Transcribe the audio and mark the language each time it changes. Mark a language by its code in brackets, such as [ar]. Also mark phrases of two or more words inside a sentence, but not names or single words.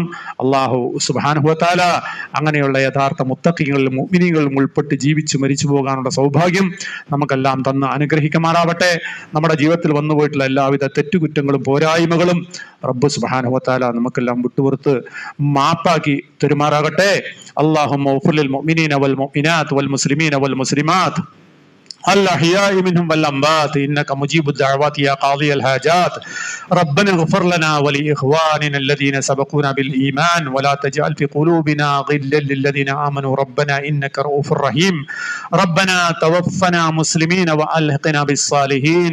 [ar] الله سبحانه وتعالى [ml] അങ്ങനെയുള്ള യഥാർത്ഥ മുത്തഖീകളിലും മുഅ്മിനീകളിലും ഉൾപ്പെട്ട് ജീവിച്ചു മരിച്ചു പോകാനുള്ള സൗഭാഗ്യം നമുക്കെല്ലാം തന്ന് അനുഗ്രഹിക്കുമാറാവട്ടെ. നമ്മുടെ ജീവിതത്തിൽ വന്നുപോയിട്ടുള്ള എല്ലാവിധ തെറ്റുകുറ്റങ്ങളും പോരായ്മകളും [ar] رب سبحانه وتعالى [ml] നമുക്കെല്ലാം വിട്ടുപുറത്ത് മാപ്പാക്കി തെരുമാറാകട്ടെ. [ar] اللهم اغفر للمؤمنين والمؤمنات والمسلمين والمسلمات الأحياء منهم والأموات إنك مجيب الدعوات يا قاضي الحاجات. ربنا اغفر لنا ولإخواننا الذين سبقونا بالإيمان ولا تجعل في قلوبنا غلا للذين آمنوا ربنا إنك رؤوف رحيم. ربنا توفنا مسلمين وألحقنا بالصالحين.